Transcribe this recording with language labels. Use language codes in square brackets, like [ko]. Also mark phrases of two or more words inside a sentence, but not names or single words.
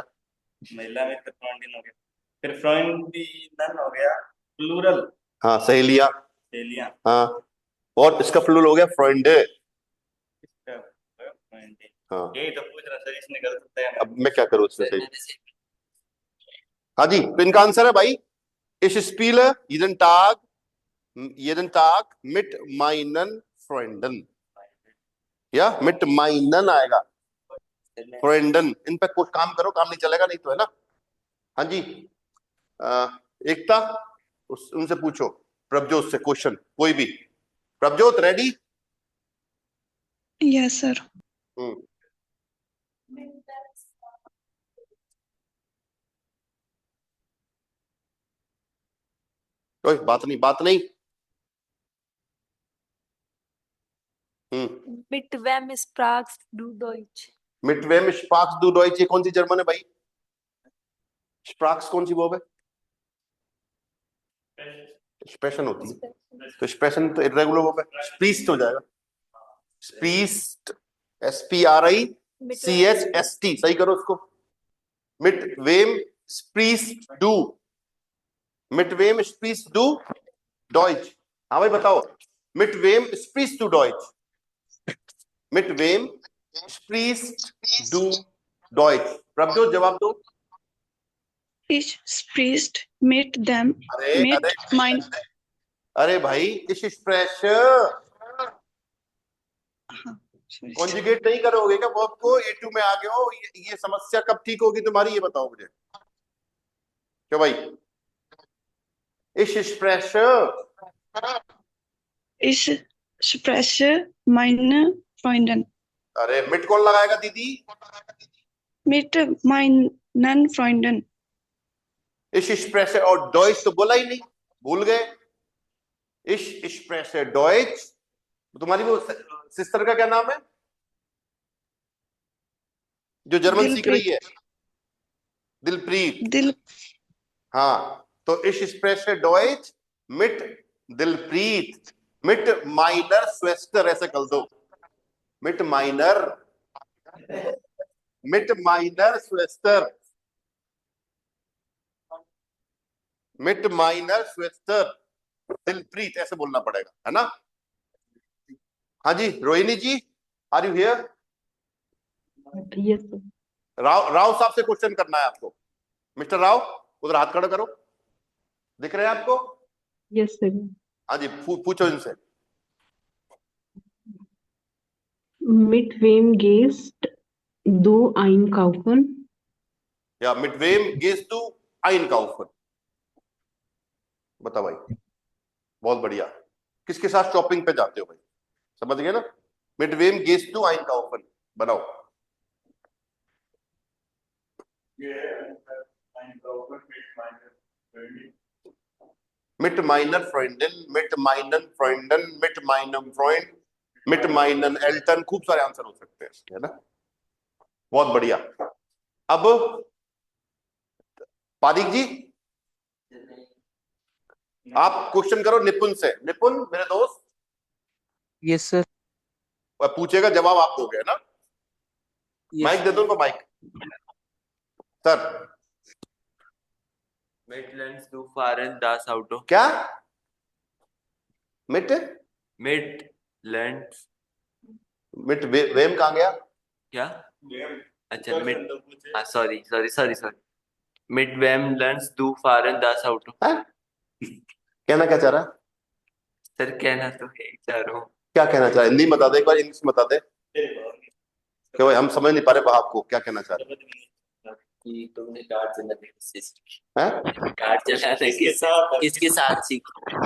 [hi] महिला में तो फ्रेंडिन हो गया, फिर फ्रेंडिनन हो गया प्लूरल, हाँ सहेलियां, सहेलियां। हाँ, और इसका प्लूरल हो गया फ्रेंड। फ्रेंडिन, हाँ, यही तो पूछ रहा सर, इसने गलत बताया। अब मैं क्या करूं इसमें सही? हाँ जी, तो इनका आंसर है भाई, [de] Ich spiele jeden Tag mit meinen Freunden, या mit meinen आएगा, Freunden। [hi] इन पे कुछ काम करो, काम नहीं चलेगा नहीं तो, है ना। हाँ जी, एकता उनसे पूछो, प्रभजोत से क्वेश्चन कोई भी। प्रभजोत रेडी? [en] Yes, sir. [hi] कोई बात नहीं, बात नहीं। [de] Mit wem sprachst du Deutsch? Mit wem sprachst du Deutsch? [hi] ये कौन सी जर्मन है भाई? स्प्राक्स कौन सी वर्ब है? एक्सप्रेशन होती है, तो एक्सप्रेशन तो इरेगुलर वर्ब है, स्पीस्ट हो जाएगा। स्पीस्ट, SPRICHST, सही करो उसको। [de] Mit wem sprichst du? Mit wem sprichst du Deutsch? [hi] हाँ भाई बताओ, [de] mit wem sprichst du Deutsch? Mit wem sprichst du Deutsch? [hi] प्रभजोत जवाब दो। [de] Ich sprichst mit them, mit mein. [hi] अरे भाई, [de] ich spreche [hi] कॉन्जुगेट नहीं करोगे क्या वर्ब को? A2 में आ गए हो, ये समस्या कब ठीक होगी तुम्हारी, ये बताओ मुझे। क्या भाई? [de] Ich spreche, Ich spreche meine Freundin. [hi] अरे मिट कौन लगाएगा दीदी? [de] Mit meinen Freunden. Ich spreche [hi] और Deutsch तो बोला ही नहीं, भूल गए। [de] Ich spreche Deutsch। [hi] तुम्हारी वो सिस्टर का क्या नाम है जो जर्मन सीख रही है? दिलप्रीत। Dil हाँ, तो [de] ich spreche Deutsch mit दिलप्रीत। mit meiner Schwester [hi] ऐसे कर दो, [de] mit meiner, mit meiner Schwester, mit meiner Schwester, [hi] दिलप्रीत ऐसे बोलना पड़ेगा, है ना? हाँ जी रोहिणी जी, [en] are you here? yes sir. [hi] राव साहब से क्वेश्चन करना है आपको। मिस्टर राव उधर हाथ खड़ा करो, दिख रहे हैं आपको? [en] yes sir. [hi] हाँ जी पूछो इनसे। [de] Mit wem gehst du einkaufen? या mit wem gehst du einkaufen? [hi] बताओ भाई, बहुत बढ़िया। किसके साथ शॉपिंग पे जाते हो भाई? समझ गए ना? [de] mit wem gehst du einkaufen बनाओ। mit meiner Freundin, mit meinen Freunden, mit meinem Freund, mit meinen Eltern, [hi] खूब सारे आंसर हो सकते हैं, है ना? बहुत बढ़िया। अब पारिक जी आप क्वेश्चन करो निपुण से। निपुण मेरे दोस्त। [en] yes sir. [hi] पूछेगा जवाब आप दोगे, है ना? माइक दे दो उनको, माइक। सर [de] Mit lernst du fahren das Auto? [hi] क्या? मिट [de] Mit lernst mit wem [hi] कहाँ गया? क्या? अच्छा mit sorry. [de] Mit wem lernst du fahren das Auto? [hi] है? कहना क्या चाह रहा है? सर कहना तो है चाह रहा हूँ। क्या कहना चाह रहा है? हिंदी बता दे, एक बार इंग्लिश बता दे, क्यों भाई हम समझ नहीं पा रहे आपको क्या कहना चाह रहे कि तुमने कार चलाने की सीखी। हैं? कार चलाने किसके साथ सीखी?